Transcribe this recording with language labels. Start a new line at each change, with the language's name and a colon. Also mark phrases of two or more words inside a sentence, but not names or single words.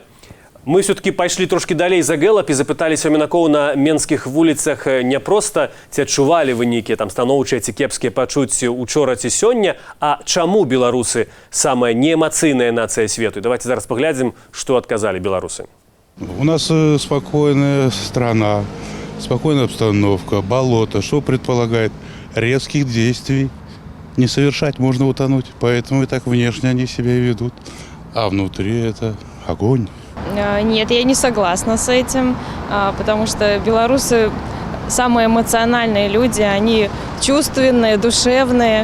Russian: Мы все-таки
Belarusian: пайшлі трошки далей за Гэллап і запыталіся мінакоў на менскіх вуліцах не проста, ці адчувалі вы нейкія там станоўчыя ці кепскія пачуцці учора ці сёння, а чаму беларусы самая неэмацыйная нацыя свету? Давайте зараз паглядзім, што адказалі беларусы.
Russian: У нас спокойная страна, спокойная обстановка, болото. Что предполагает резких действий не совершать, можно утонуть. Поэтому и так внешне они себя и ведут. А внутри это огонь. Нет, я не согласна с этим, потому что белорусы самые эмоциональные люди, они чувственные, душевные.